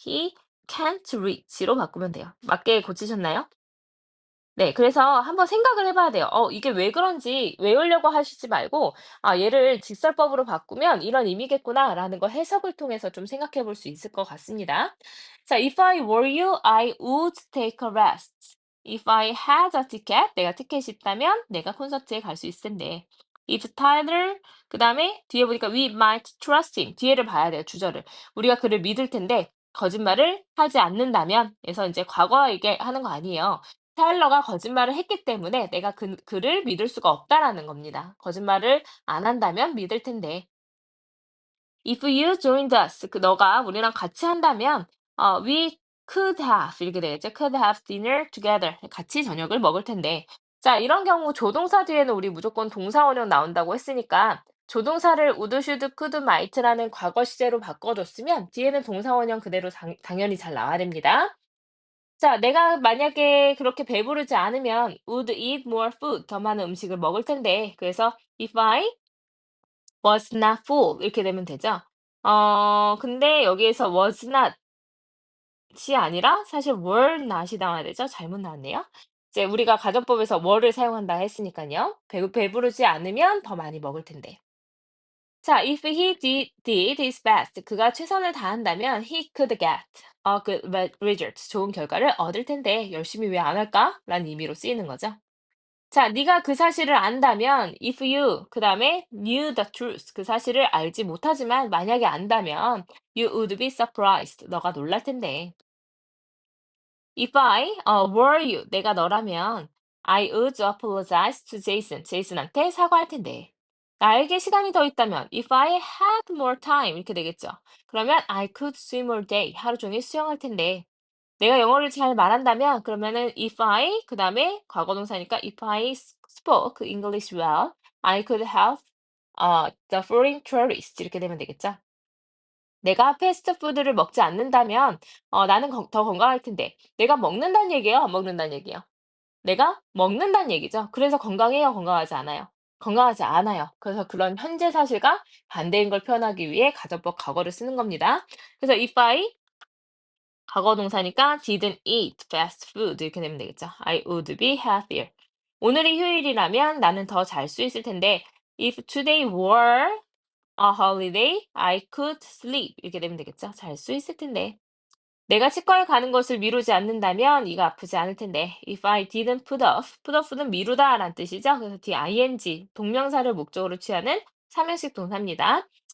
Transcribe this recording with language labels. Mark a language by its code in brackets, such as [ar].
[en] He can't reach [ko] 로 바꾸면 돼요. 맞게 고치셨나요? 네, 그래서 한번 생각을 해봐야 돼요. 이게 왜 그런지 외우려고 하시지 말고, 아, 얘를 직설법으로 바꾸면 이런 의미겠구나라는 거 해석을 통해서 좀 생각해 볼 수 있을 것 같습니다. [en] 자, if I were you, I would take a rest. If I had a ticket, [ko] 내가 티켓이 있다면 내가 콘서트에 갈 수 있을 텐데. [en] If Tyler, [ko] 그 다음에 뒤에 보니까 [en] we might trust him. [ko] 뒤에를 봐야 돼요, 주절을. 우리가 그를 믿을 텐데, 거짓말을 하지 않는다면, 그래서 이제 과거 얘기하는 거 아니에요. 타일러가 거짓말을 했기 때문에 내가 그를 믿을 수가 없다라는 겁니다. 거짓말을 안 한다면 믿을 텐데. [en] If you joined us, [ko] 너가 우리랑 같이 한다면, [en] we could have [ko] 이렇게 되겠죠. [en] Could have dinner together. [ko] 같이 저녁을 먹을 텐데. 자, 이런 경우 조동사 뒤에는 우리 무조건 동사 원형 나온다고 했으니까 조동사를 would, should, could, might라는 과거 시제로 바꿔줬으면 뒤에는 동사 원형 그대로 당연히 잘 나와야 됩니다. 자, 내가 만약에 그렇게 배부르지 않으면 [en] would eat more food, [ko] 더 많은 음식을 먹을 텐데. 그래서 if I [en] was not full [ko] 이렇게 되면 되죠. 근데 여기에서 was not이 아니라 사실 were not이 나와야 되죠. 잘못 나왔네요. 이제 우리가 가정법에서 were를 사용한다 했으니깐요. 배부르지 않으면 더 많이 먹을 텐데. [en] 자, if he did his best, [ko] 그가 최선을 다한다면 [en] he could get a good result, [ko] 좋은 결과를 얻을 텐데 열심히 왜 안 할까? 라는 의미로 쓰이는 거죠. 자, 네가 그 사실을 안다면 if you 그다음에 [en] knew the truth, [ko] 그 사실을 알지 못하지만 만약에 안다면 [en] you would be surprised, [ko] 너가 놀랄 텐데. [en] If I were you, [ko] 내가 너라면 [en] I would apologize to Jason, [ko] 제이슨한테 사과할 텐데. 나에게 시간이 더 있다면 [en] if I had more time [ko] 이렇게 되겠죠. [en] 그러면 I could swim all day, [ko] 하루 종일 수영할 텐데. 내가 영어를 잘 말한다면 그러면은 if I 그다음에 과거 동사니까 [en] if I spoke English well, I could help the foreign tourists [ko] 이렇게 되면 되겠죠. 내가 패스트푸드를 먹지 않는다면 나는 더 건강할 텐데. 내가 먹는다는 얘기예요, 안 먹는다는 얘기예요? 내가 먹는다는 얘기죠. 그래서 건강해요, 건강하지 않아요? 건강하지 않아요. 그래서 그런 현재 사실과 반대인 걸 표현하기 위해 가정법 과거를 쓰는 겁니다. 그래서 if I 과거 동사니까 [en] didn't eat fast food [ko] 이렇게 되면 되겠죠. [en] I would be healthier. [ko] 오늘이 휴일이라면 나는 더 잘 수 있을 텐데 [en] if today were a holiday, I could sleep [ko] 이렇게 되면 되겠죠. 잘 수 있을 텐데. 내가 치과에 가는 것을 미루지 않는다면 이가 아프지 않을 텐데. [en] If I didn't put off [ko] 는 미루다라는 뜻이죠. 그래서 ing 동명사를 목적으로 취하는 삼형식 동사입니다.